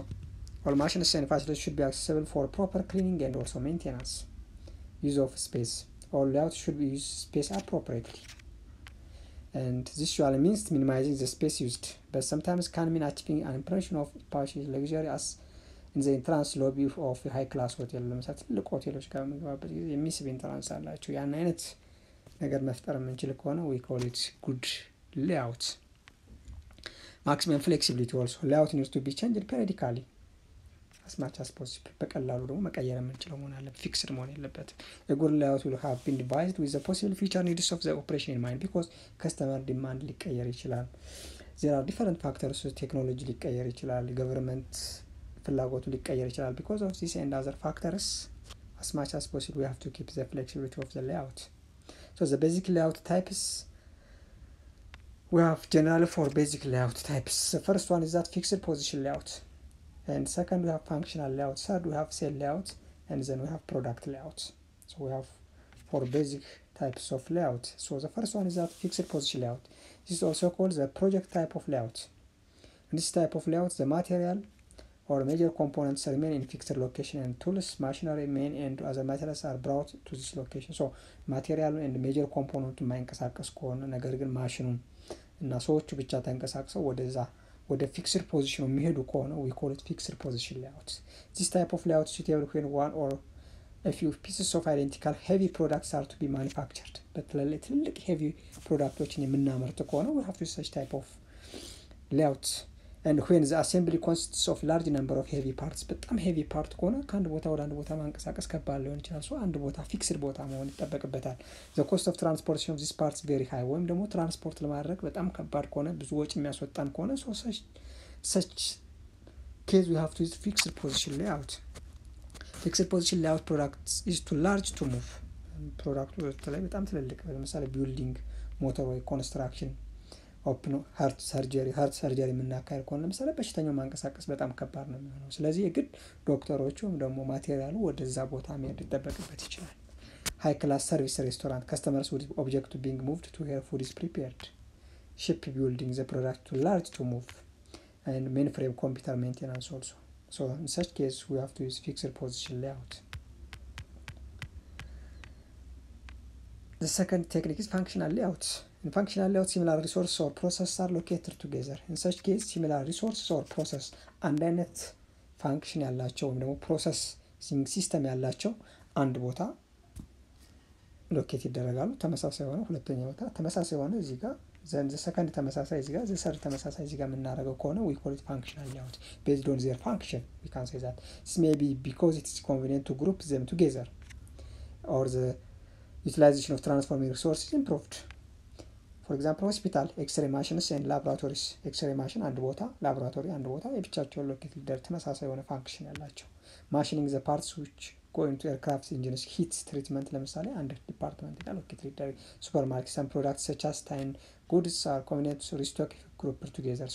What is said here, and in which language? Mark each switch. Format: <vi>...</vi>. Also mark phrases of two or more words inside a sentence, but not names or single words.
<en>All machines and facilities should be accessible for proper cleaning and also maintenance. Use of space. All layouts should be used space appropriately. And this usually means minimizing the space used, but sometimes can mean achieving an impression of partial luxury as in the entrance lobby of a high-class hotel.</en> <am>ለምሳሌ ትልቅ ሆቴሎች ጋር የምንገባበት ጊዜ የሚስብ ኢንትራንስ አላቸው። ያን አይነት ነገር መፍጠር የምንችል ከሆነ</am> <en>we call it good layout. Maximum flexibility also. Layout needs to be changed periodically as much as possible.</en> <am>በቀላሉ ደግሞ መቀየር የምንችለው መሆን አለበት። ፊክስድ መሆን የለበትም።</am> <en>A good layout will have been devised with the possible future needs of the operation in mind because customer demand</en> <am>ሊቀየር ይችላል።</am> <en>There are different factors.</en> <am>ቴክኖሎጂ ሊቀየር ይችላል። government ፍላጎቱ ሊቀየር ይችላል.</am> <en>Because of this and other factors, as much as possible we have to keep the flexibility of the layout. So the basic layout types, we have generally 4 basic layout types. The first one is that fixed position layout. And second, we have functional layout. Third, we have cell layout. And then we have product layout. So we have 4 basic types of layout. So the first one is that fixed position layout. This is also called the project type of layout. In this type of layout, the material or major components remain in fixed location and tools, machinery, main and other materials are brought to this location. So material and major component</en> <am>ማይንቀሳቀስ ከሆነ ነገር ግን ማሽኑን እና ሰዎቹ ብቻ ተንቀሳቅሰው ወደ</am> <en>fixed position</en> <am>የሚሄዱ ከሆነ</am> <en>we call it fixed position layout. This type of layout is suitable when one or a few pieces of identical heavy products are to be manufactured.</en> <am>በትልልቅ heavy producቶችን የምናመርት ከሆነ</am> <en>we have to use such type of layout. And when the assembly consists of large number of heavy parts,</en> <am>በጣም heavy part ከሆነ ከአንድ ቦታ ወደ አንድ ቦታ ማንቀሳቀስ ከባድ ሊሆን ይችላል። so አንድ ቦታ fixed ቦታ መሆን ይጠበቅበታል።</am> <en>The cost of transportation of these parts very high.</en> <am>ወይም ደግሞ ትራንስፖርት ለማድረግ በጣም ከባድ ከሆነ ብዙ ወጪ የሚያስወጣን ከሆነ</am> <en>so such case we have to use fixed position layout. Fixed position layout products is too large to move.</en> <am>ፕሮዳክቱ ላይ በጣም ትልልቅ ለምሳሌ ቢልዲንግ ሞተር ወይ ኮንስትራክሽን</am> <en>open heart surgery</en> <am>የምናካሄድ ከሆነ ለምሳሌ በሽተኛው ማንቀሳቀስ በጣም ከባድ ነው የሚሆነው። ስለዚህ የግድ ዶክተሮቹም ደግሞ ማቴሪያሉ ወደዛ ቦታ መሄድ ይጠበቅበት ይችላል።</am> <en>high class service restaurant customers would object to being moved to where food is prepared. Ship building the product too large to move. And mainframe computer maintenance also. So in such case we have to use fixed position layout. The second technique is functional layout. In functional layout, similar resources or processes are located together. In such case, similar resources or process</en> <am>አንድ አይነት ፋንክሽን ያላቸው ወይም ደግሞ ፕሮሰሲንግ ሲስተም ያላቸው አንድ ቦታ ሎኬት ይደረጋሉ። ተመሳሳይ ሆነ ሁለተኛ ቦታ ተመሳሳይ ሆነ እዚህ ጋር</am> <en>then second</en> <am>ተመሳሳይ እዚህ ጋር ዘሰርድ ተመሳሳይ እዚህ ጋር የምናደርገው ከሆነ</am> <en>we call it functional layout based on their function. We can say that this may be because it is convenient to group them together or the utilization of transforming resources improved. For example, hospital, X-ray machines and laboratories. X-ray machine</en> <am>አንድ ቦታ</am> <en>laboratory</en> <am>አንድ ቦታ የብቻቸው ሎኬት ሊደረግ ተመሳሳይ የሆነ ፋንክሽን ያላቸው</am> <en>machining the parts which go into aircraft engines heat treatment</en> <am>ለምሳሌ አንድ ዲፓርትመንት ጋር ሎኬት ሊደረግ</am> <en>supermarket some products such as time goods are convenient to restock group together.</en>